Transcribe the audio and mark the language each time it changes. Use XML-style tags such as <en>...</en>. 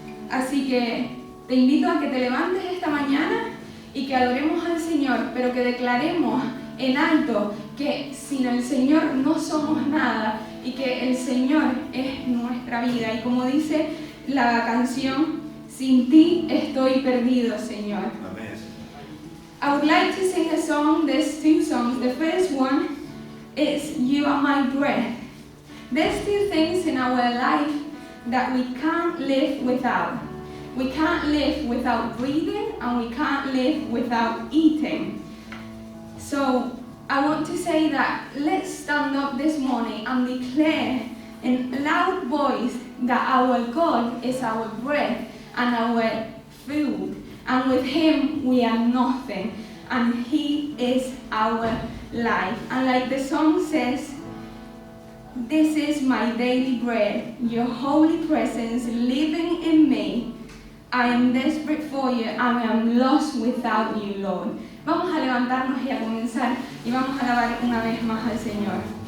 <es>Así que te invito a que te levantes esta mañana y que adoremos al Señor, pero que declaremos en alto que sin el Señor no somos nada y que el Señor es nuestra vida. Y como dice la canción, sin ti estoy perdido, Señor. Amén.</es> <en>I would like to sing a song. There's 2 songs. The first one is You Are My Breath. There's 2 things in our life that we can't live without. We can't live without breathing and we can't live without eating. So I want to say that let's stand up this morning and declare in a loud voice that our God is our breath and our food, and with Him we are nothing, and He is our life. And like the song says, this is my daily bread, your holy presence living in me. I am desperate for you, and I am lost without you, Lord.</en> <es>Vamos a levantarnos y a comenzar, y vamos a alabar una vez más al Señor.</es>